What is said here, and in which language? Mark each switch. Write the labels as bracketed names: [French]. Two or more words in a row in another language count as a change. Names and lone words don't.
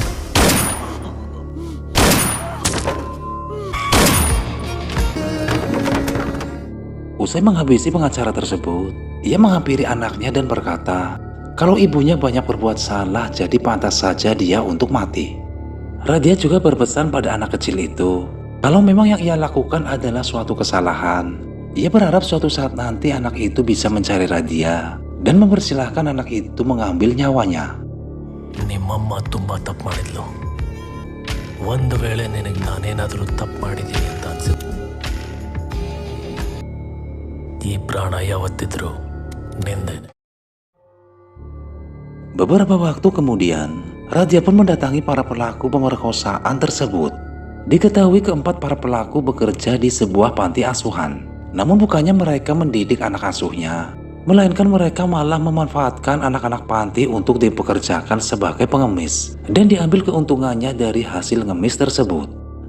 [Indonesian] Usai menghabisi pengacara tersebut, ia menghampiri anaknya dan berkata, kalau ibunya banyak berbuat salah jadi pantas saja dia untuk mati. Radia juga berpesan pada anak kecil itu, kalau memang yang ia lakukan adalah suatu kesalahan, ia berharap suatu saat nanti anak itu bisa mencari Radia dan mempersilahkan anak itu mengambil nyawanya. [Kannada] ನಿಮ್ಮಮ್ಮ ತುಂಬಾ ತಪ್ಪು ಮಾಡಿದ್ಲು. ಒಂದು ವೇಳೆ ನಿನಗೆ ನಾನೇನಾದರೂ ತಪ್ಪು ಮಾಡಿದ್ದೀನಿ ಅಂತ ಅನ್ಸುತ್ತೆ, ಈ ಪ್ರಾಣ ಯಾವತ್ತಿದ್ರು ನಿಂದೇನೆ. [Indonesian] Beberapa waktu kemudian, Radia pun mendatangi para pelaku pemerkosaan tersebut. Diketahui keempat para pelaku bekerja di sebuah panti asuhan. Namun bukannya mereka mendidik anak asuhnya, melainkan mereka malah memanfaatkan anak-anak panti untuk dipekerjakan sebagai pengemis dan diambil keuntungannya dari hasil ngemis tersebut.